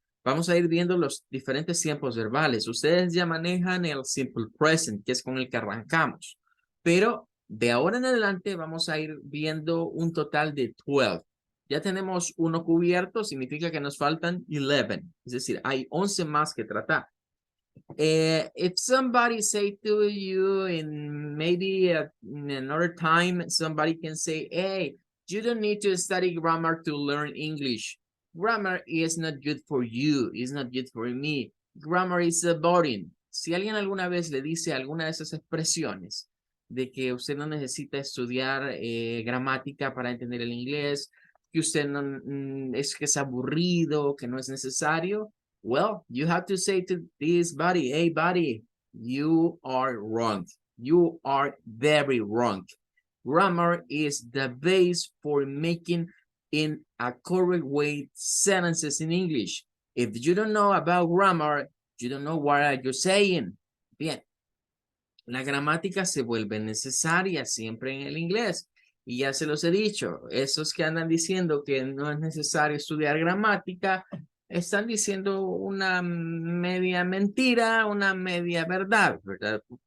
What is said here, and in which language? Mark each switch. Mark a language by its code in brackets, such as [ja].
[es] Vamos a ir viendo los diferentes tiempos verbales. Ustedes ya manejan el simple present, que es con el que arrancamos. Pero de ahora en adelante vamos a ir viendo un total de 12. Ya tenemos uno cubierto, significa que nos faltan 11. Es decir, hay 11 más que tratar. [en] If somebody say to you in maybe in another time, somebody can say, hey, you don't need to study grammar to learn English. Grammar is not good for you. It's not good for me. Grammar is boring. [es] Si alguien alguna vez le dice alguna de esas expresiones de que usted no necesita estudiar gramática para entender el inglés, que usted no, es que es aburrido, que no es necesario, [en] well, you have to say to this buddy, hey buddy, you are wrong. You are very wrong. Grammar is the base for making in a correct way sentences in English. If you don't know about grammar, you don't know what are you saying. [es] Bien, la gramática se vuelve necesaria siempre en el inglés. Y ya se los he dicho, esos que andan diciendo que no es necesario estudiar gramática, están diciendo una media mentira, una media verdad, ¿verdad?